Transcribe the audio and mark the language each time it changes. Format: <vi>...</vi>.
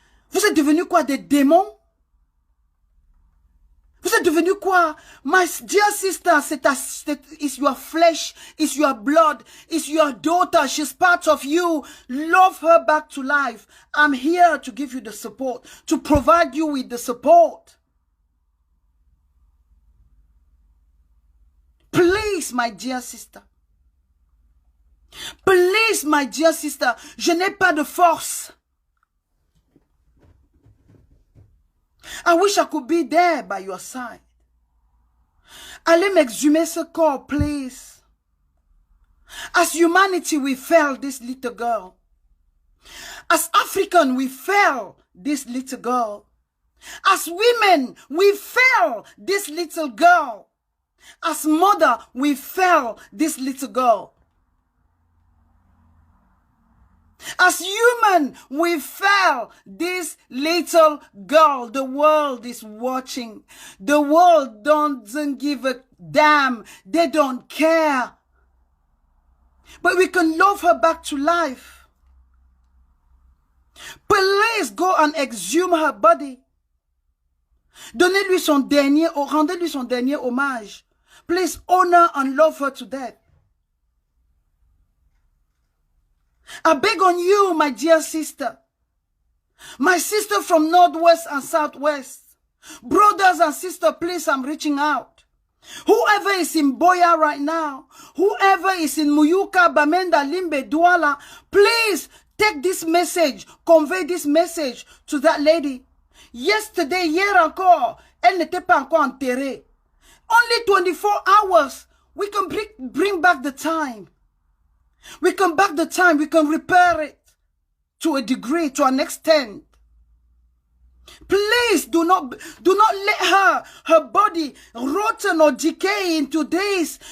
<fr>Vous êtes devenus quoi, des démons? Vous êtes devenus quoi?</fr> <en>My dear sister, it's your flesh, it's your blood, it's your daughter, she's part of you. Love her back to life. I'm here to give you the support, to provide you with the support. Please, my dear sister. Please, my dear sister,</en> <fr>je n'ai pas de force.</fr> <en>I wish I could be there by your side.</en> <fr>Allez m'exhumer ce corps,</fr> <en>please. As humanity, we failed this little girl. As African, we failed this little girl. As women, we failed this little girl. As mother, we failed this little girl. As human, we fail this little girl. The world is watching. The world doesn't give a damn. They don't care. But we can love her back to life. Please go and exhume her body.</en> <fr>Donnez-lui son dernier, rendez-lui son dernier hommage.</fr> <en>Please honor and love her to death. I beg on you, my dear sister. My sister from Northwest and Southwest. Brothers and sisters, please, I'm reaching out. Whoever is in Boya right now, whoever is in Muyuka, Bamenda, Limbe, Douala, please take this message, convey this message to that lady.</en> <fr>Yesterday, hier encore, elle n'était pas encore enterrée.</fr> <en>Only 24 hours, we can bring back the time. We can back the time, we can repair it to a degree, to an extent. Please do not let her body rotten or decay into this.</en>